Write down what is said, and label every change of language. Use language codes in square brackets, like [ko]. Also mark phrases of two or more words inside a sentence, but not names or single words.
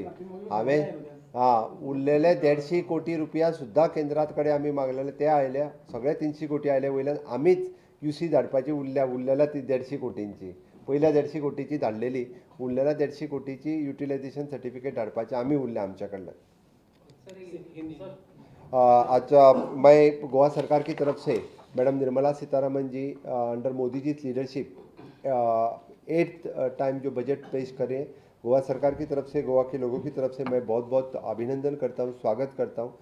[kok] हांवें उरलेले 150 कोटी रुपया सुद्दां केंद्रात कडेन आमी मागलेले ते आयले. सगळे 300 कोटी आयले. वयल्यान आमीच UC धाडपाची उरलेल्या ती 150 कोटींची. पयल्या 150 कोटीची धाडलेली उरलेल्या 150 कोटीची [en] utilization certificate [kok] धाडपाची आमी उरल्या आमच्या कडल्यान. [hi] अच्छा मैं गोवा सरकार की तरफ से मैडम निर्मला सीतारमन जी अंडर मोदी जी लीडरशिप 8th टाइम जो बजट पेश करें गोवा सरकार की तरफ से गोवा के लोगों की तरफ से मैं बहुत बहुत अभिनंदन करता हूँ, स्वागत करता हूँ.